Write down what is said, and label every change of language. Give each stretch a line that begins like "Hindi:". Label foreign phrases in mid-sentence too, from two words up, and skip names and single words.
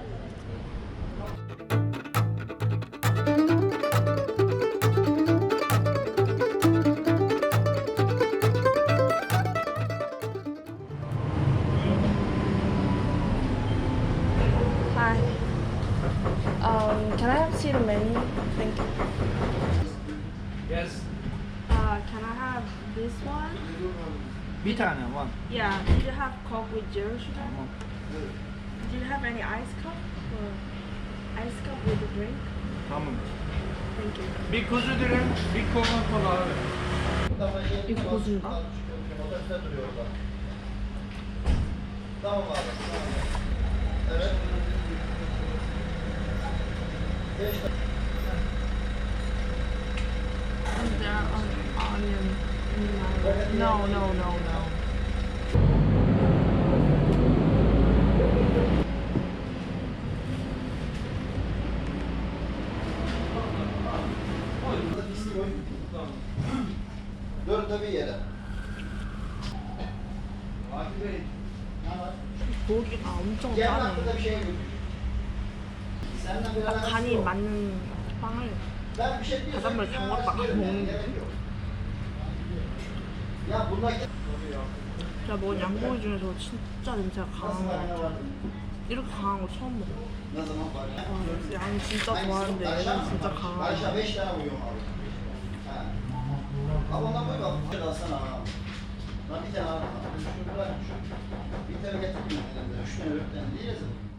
English: Hi. Can I have see the menu? Thank you. Yes. Can I have this one?
Turkish: Bir tane var.
English: Yeah. Did you have Coke with zero sugar? Do you have any ice cup? Or ice cup with a drink?
Turkish: Tamam.
English: Thank you.
Turkish: Bir kuzu dürüm, bir Coca-Cola abi.
Korean: 이거 고수인가?
Turkish: Tamam abi. Evet.
English: And there are onion. No.
Turkish: Dur tabii yere.
Korean: 고기가 엄청
Turkish: Gel
Korean: 짜네.
Turkish: hakkında bir şey yok. Senden bir
Korean: 딱
Turkish: alakası
Korean: 간이
Turkish: yok.
Korean: 맞는 빵을
Turkish: Ben bir şey diyorsam
Korean: 바닷물 담궜다가 먹는
Turkish: gerek
Korean: 거지.
Turkish: yok. Ya bunlar
Korean: 제가 먹은 양고기 중에서 진짜 냄새가 강한 거 같아요. 이렇게 강한 거 처음 먹어.
Turkish: ne zaman var ya?
Korean: 와, 양이 진짜 좋아하는데 얘는 진짜 Ayşe 강하네.
Turkish: 5 tane uyuyorum abi. Ha. Abi ondan koy bak. Bir alsana ha. Lan bir tane al. Şunu bırak şu. Bir tane getireyim elimde. 3 tane 4 tane değil ya.